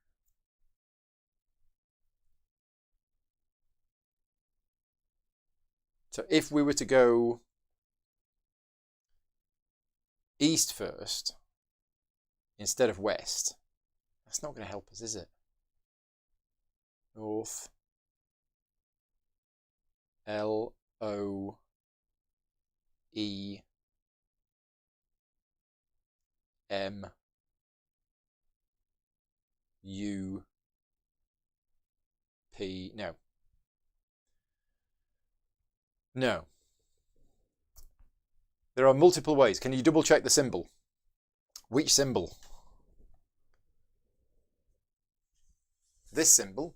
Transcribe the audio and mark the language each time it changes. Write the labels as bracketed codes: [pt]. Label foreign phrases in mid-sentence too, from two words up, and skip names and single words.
[en] So if we were to go east first, instead of west, that's not going to help us, is it? North. L-O-E M U P. No. No. There are multiple ways. Can you double check the symbol? Which symbol? This symbol.